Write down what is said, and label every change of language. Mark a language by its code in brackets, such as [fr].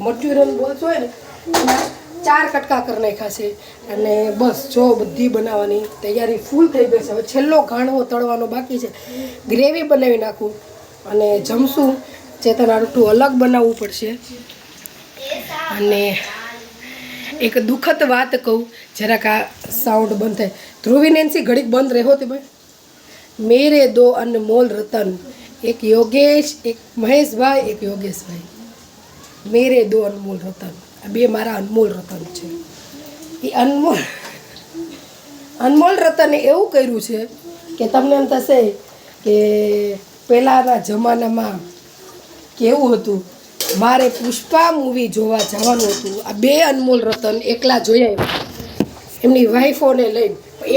[gu] Manchurian balls હોય ને એના 4 કટકા કરી નાખ્યા છે, અને બસ જો બધી બનાવવાની તૈયારી ફૂલ થઈ ગઈ છે। હવે છેલ્લો ઘાણવો તળવાનો બાકી છે, ગ્રેવી બનાવી નાખું અને જમશું। ચેતન આટલું અલગ બનાવવું પડશે। અને એક દુઃખદ વાત કહું, જરાક આ સાઉન્ડ બંધ થાય। ધ્રુવી નેન્સી ઘડીક બંધ રહો તે ભાઈ। [hi] मेरे 2 अनमोल रतन, एक योगेश, एक महेश भाई, एक योगेश भाई, मेरे 2 अनमोल रतन। [gu] आ 2 मारा अनमोल रतन છે। એ અનમોલ રતને એવું કર્યું છે કે તમને એમ થશે કે પહેલાંના જમાનામાં કેવું હતું, મારે પુષ્પા મૂવી જોવા જવાનું હતું। આ 2 અનમોલ રતન એકલા જોઈ આવ્યા એમની વાઈફોને લઈને।